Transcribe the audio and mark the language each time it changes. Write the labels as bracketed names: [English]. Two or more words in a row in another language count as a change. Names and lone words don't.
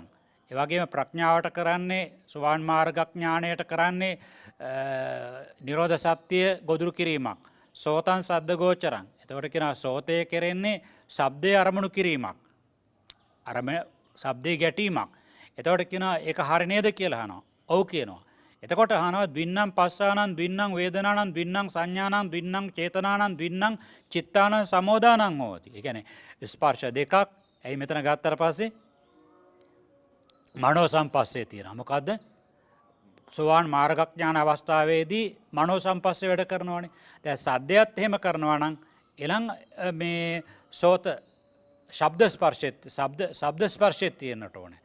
[Sinhala] ඒ වගේම ප්‍රඥාවට කරන්නේ සෝවාන් මාර්ගඥාණයට කරන්නේ නිරෝධ සත්‍ය ගොදුරු කිරීමක්. [Pali] සෝතං සද්ද ගෝචරං. [Sinhala] එතකොට කියනවා සෝතේ කෙරෙන්නේ ශබ්දයේ අරමුණු කිරීමක්. ශබ්දයේ ගැටීමක්. එතකොට කියනවා ඒක හරි නේද කියලා අහනවා. ඔව් කියනවා. [Pali] එතකොට අහනවා ද්වින්නම් පස්සානං ද්වින්නම් වේදනානං ද්වින්නම් සංඥානං ද්වින්නම් චේතනානං ද්වින්නම් චිත්තානං සමෝදානං හෝති. [Sinhala] ඒ කියන්නේ ස්පර්ශ දෙකක්. ඇයි මෙතන ගත්තට පස්සේ [Pali] මනෝ සම්පස්සේ [Sinhala] තියෙනවා. මොකද්ද? සෝවාන් මාර්ගඥාන අවස්ථාවේදී [Pali] මනෝ සම්පස්සේ [Sinhala] වැඩ කරනවානේ. දැන් සද්දයත් එහෙම කරනවා නම් එලං මේ සෝත ශබ්ද ස්පර්ශෙත් තියෙන්නට ඕනේ.